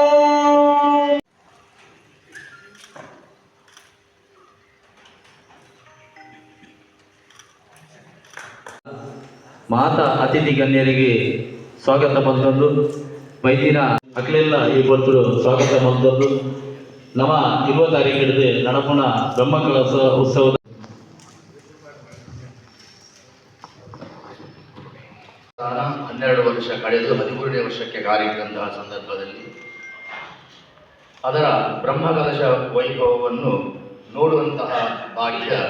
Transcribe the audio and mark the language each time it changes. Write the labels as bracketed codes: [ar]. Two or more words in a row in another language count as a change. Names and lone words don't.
[tcy] ಮಾತಾ ಅತಿಥಿ ಗಣ್ಯರಿಗೆ ಸ್ವಾಗತ ಮಲ್ತೊಂದು ವೈದ್ಯರ ಅಕ್ಲೆಲ್ಲ ಈ ಬರ್ತರು ಸ್ವಾಗತ ಮಲ್ತೊಂದು ನಮ್ಮ 20 ತಾರೀಕು ಹಿಡಿದು ನಡಪುಣ ಬ್ರಹ್ಮಕಲಶ ಉತ್ಸವದ [kn] 12 ವರ್ಷ ಕಳೆದು 13ನೇ ವರ್ಷಕ್ಕೆ ಕಾಲಿಟ್ಟಂತಹ ಸಂದರ್ಭದಲ್ಲಿ ಅದರ ಬ್ರಹ್ಮಕಲಶ ವೈಭವವನ್ನು ನೋಡುವಂತಹ ಭಾಗ್ಯ